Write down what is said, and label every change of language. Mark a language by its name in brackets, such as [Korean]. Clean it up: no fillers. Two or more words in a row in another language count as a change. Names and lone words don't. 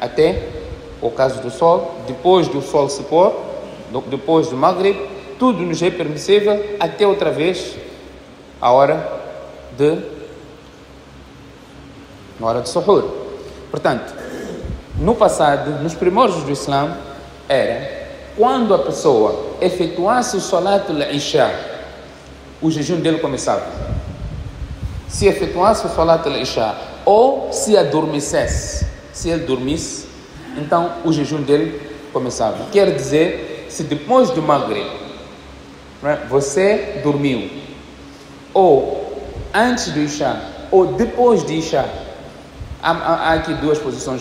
[Portuguese] Até o ocaso do sol, depois do sol se pôr, depois do Maghrib, tudo nos é permissível até outra vez a hora de suhur. Portanto, no passado, nos primórdios do Islã, era quando a pessoa efetuasse o [Arabic] صلاة العشاء, [Portuguese] o jejum dele começava. Se efetuasse o [Arabic] صلاة العشاء [Portuguese] ou se adormecesse, se ele dormisse, então o jejum dele começava. Quer dizer, se depois do Maghrib você dormiu, ou antes do Isha, ou depois de Isha, há aqui duas posições.